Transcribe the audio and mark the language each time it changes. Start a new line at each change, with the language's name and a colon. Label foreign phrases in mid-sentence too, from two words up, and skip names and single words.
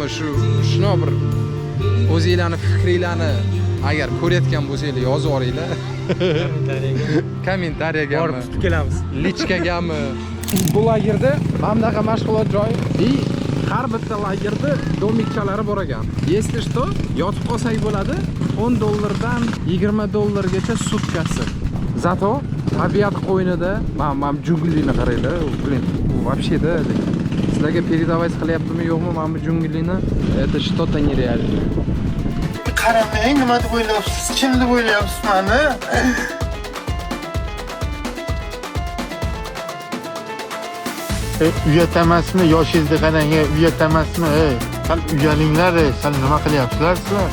Uzbek: Shuni bir o'zingizlarning fikringlarni agar ko'rayotgan bo'lsanglar yozib yuboringlar. Kommentariyaga Borib tutib kelamiz. Lichkagami? Bu lagerda mana bunaqa mashg'ulot joyi и har bitta lagerda domikchalari bor ekan.
Russian: Если что,
Uzbek: yotib qolsak bo'ladi, $10 dan $20 sutkasi. Zato tabiat qo'ynida mana junglini qaranglar.
Russian: Блин, вообще да.
Uzbek: Sizlarga передавать qilyaptimi yo'qmi mana bu junglini?
Russian: Это что-то нереальное.
Uzbek: Qaramang, nima deb o'ylayapsiz? Kim deb o'ylayapsiz meni? Uyat emasmi? Yoshingizni qarang, uyat emasmi? Sal uyalinglar, sal nima qilyapsizlar sizlar?